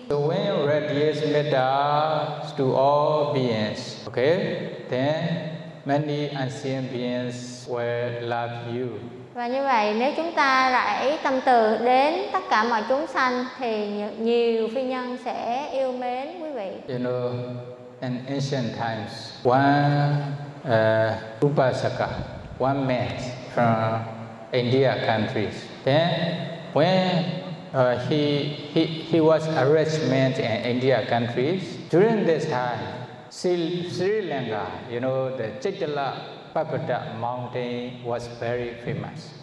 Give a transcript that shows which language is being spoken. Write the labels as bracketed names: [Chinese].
[English] So when you radiate metta to all beings, okay, then many unseen beings will love you. [Vietnamese] Và như vậy, nếu chúng ta rải tâm từ đến tất cả mọi chúng sanh thì nhiều phi nhân sẽ yêu mến quý vị. [English] You know, in ancient times, one upasaka, one man from India countries. Then when he was arrested in India countries, during this time, Sri Lanka, you know, the Chitala Pagoda mountain was very famous.